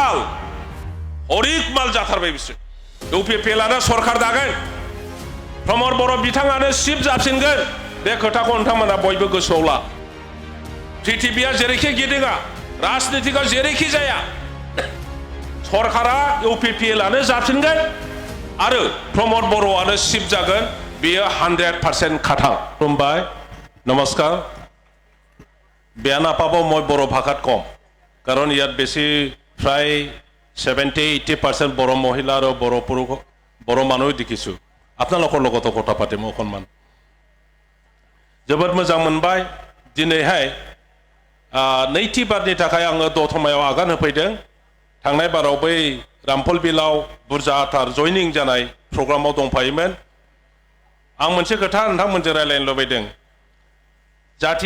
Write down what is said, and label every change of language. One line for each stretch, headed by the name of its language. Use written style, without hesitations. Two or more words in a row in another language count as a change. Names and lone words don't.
Bodo: माल जाथारबाय बिसोर इउपिपिएलआनो सरखार दागोन प्रमद बर' बिथाङानो चिफ जाफिनगोन बे खोथाखौ नोंथांमोना बयबो गोसोआव ला पृथिबिया जेरैखि गिदिङा राजनितिकआ जेरैखि जाया सरकारा इउपिपिएलआनो जाफिनगोन आरो प्रमद बर'आनो चिफ जागोन बेयो 100% खाथां खुलुमबाय नमस्कार
Assamese: বেয়া নাপাব মই বড়ো ভাষাত কম কাৰণ ইয়াত বেছি প্ৰায় 70-80% বড়ো মহিলা আৰু বড়ো পুৰুষ বড়ো মানুহ দেখিছোঁ আপোনালোকৰ লগতো কথা পাতিম অকণমান
Bodo: जोबोद मोजां मोनबाय दिनैहाय नैथि बारनि थाखाय आङो दतमायाव आगान होफैदों थांनाय बाराव बै रामफल बिलाव बुरजाथार जयनिं जानाय प्रग्रामाव दंफायोमोन आं मोनसे खोथा नोंथांमोनजों रायलायनो लुबैदों जाति